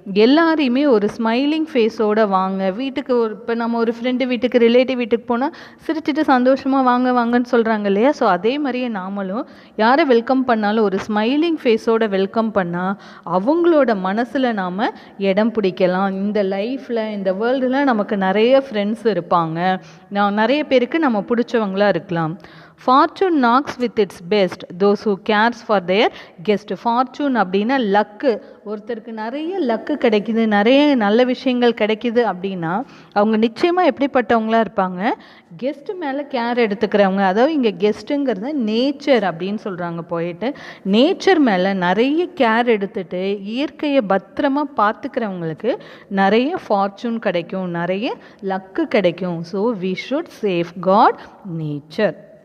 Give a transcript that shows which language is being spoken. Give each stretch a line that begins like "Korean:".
Tamil: எல்லாரையுமே ஒரு ஸ்மைலிங் ஃபேஸோடு வாங்க. வீட்டுக்கு இப்போ நம்ம ஒரு ஃப்ரெண்டு வீட்டுக்கு, ரிலேட்டிவ் வீட்டுக்கு போனால் சிரிச்சிட்டு சந்தோஷமாக வாங்கன்னு சொல்கிறாங்க இல்லையா? ஸோ அதே மாதிரியே நாமளும் யாரை வெல்கம் பண்ணாலும் ஒரு ஸ்மைலிங் ஃபேஸோட வெல்கம் பண்ணால் அவங்களோட மனசில் நாம் இடம் பிடிக்கலாம். இந்த லைஃப்பில், இந்த வேர்ல்டில் நமக்கு நிறைய ஃப்ரெண்ட்ஸ் இருப்பாங்க. நிறைய பேருக்கு நம்ம பிடிச்சவங்களாக இருக்கலாம்.
English: Fortune knocks with its best those who cares for their guest.
Tamil: Fortune அப்படின்னா லக்கு. ஒருத்தருக்கு நிறைய லக்கு கிடைக்குது, நிறைய நல்ல விஷயங்கள் கிடைக்குது அப்படின்னா அவங்க நிச்சயமாக எப்படிப்பட்டவங்களாக இருப்பாங்க? கெஸ்ட்டு மேலே கேர் எடுத்துக்கிறவங்க. அதாவது இங்கே கெஸ்ட்டுங்கிறத நேச்சர் அப்படின்னு சொல்கிறாங்க போயிட்டு. நேச்சர் மேலே நிறைய கேர் எடுத்துகிட்டு இயற்கையை பத்திரமா பார்த்துக்கிறவங்களுக்கு நிறைய ஃபார்ச்சூன் கிடைக்கும், நிறைய லக்கு கிடைக்கும்.
English: So we should safeguard nature.